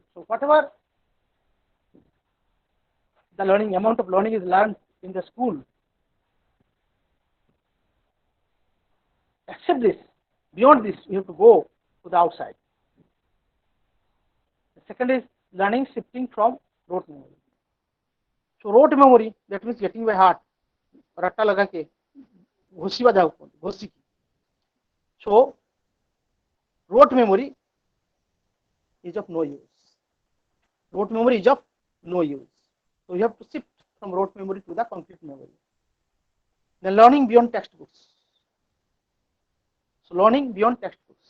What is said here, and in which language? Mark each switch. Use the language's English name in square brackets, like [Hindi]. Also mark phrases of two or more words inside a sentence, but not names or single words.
[English] So whatever the learning amount of learning is learned in the school, except this, beyond this, we have to go to the outside. The second is learning shifting from rote memory. So rote memory, that means getting by heart. [Hindi] रट्टा लगा के घोसी बजाओ घोसी की. [English] So rote memory is of no use. Rote memory is of no use. So you have to shift from rote memory to the concrete memory. Then learning beyond textbooks. So learning beyond textbooks.